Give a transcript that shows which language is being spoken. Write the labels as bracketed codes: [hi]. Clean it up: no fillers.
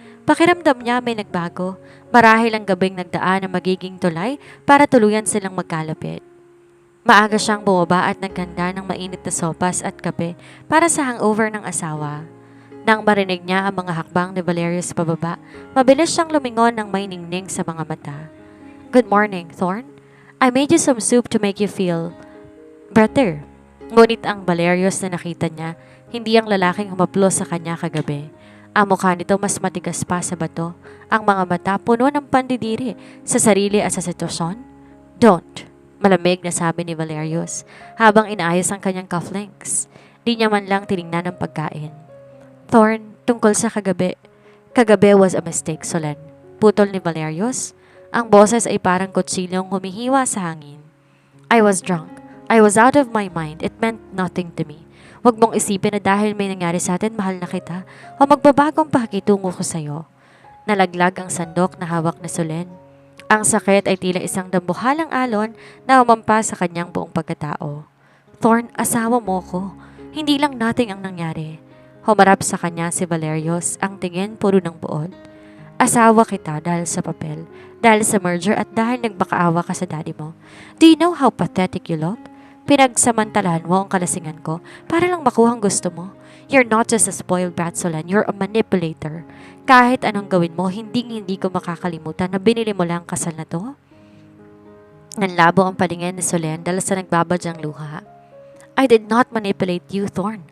[tl] Pakiramdam niya may nagbago, marahil ang gabing nagdaan na magiging tulay para tuluyan silang magkalapit. Maaga siyang bumaba at naghanda ng mainit na sopas at kape para sa hangover ng asawa. Nang marinig niya ang mga hakbang ni Valerius pababa, mabilis siyang lumingon ng may ningning sa mga mata. [en] "Good morning, Thorn. I made you some soup to make you feel better." [tl] Ngunit ang Valerius na nakita niya, hindi ang lalaking humaplos sa kanya kagabi. Ang mukha nito mas matigas pa sa bato, ang mga mata puno ng pandidiri sa sarili at sa sitwasyon. "Don't," malamig na sabi ni Valerius habang inaayos ang kanyang cufflinks. Di niya man lang tiningnan ang pagkain. "Thorn, tungkol sa kagabi." [en] "Kagabi was a mistake, Solen," [tl] putol ni Valerius. Ang boses ay parang kutsilyong humihiwa sa hangin. [en] "I was drunk. I was out of my mind. It meant nothing to me. [tl] Huwag mong isipin na dahil may nangyari sa atin, mahal na kita o magbabagong pakikitungo ko sa'yo." Nalaglag ang sandok na hawak ni Solen. Ang sakit ay tila isang dambuhalang alon na humampas sa kanyang buong pagkatao. "Thorn, asawa mo ko. Hindi lang nating ang nangyari." Humarap sa kanya si Valerius, ang tingin puro ng buod. "Asawa kita dahil sa papel, dahil sa merger at dahil nagbakaawa ka sa daddy mo. [en] Do you know how pathetic you look? [tl] Pinagsamantalahan mo ang kalasingan ko para lang makuha ang gusto mo. [en] You're not just a spoiled brat, Solen. You're a manipulator. [tl] Kahit anong gawin mo, hindi ko makakalimutan na binili mo lang kasal na to." Nanlabo ang palingin ni Solen dahil sa nagbabadyang luha. [en] "I did not manipulate you, Thorn.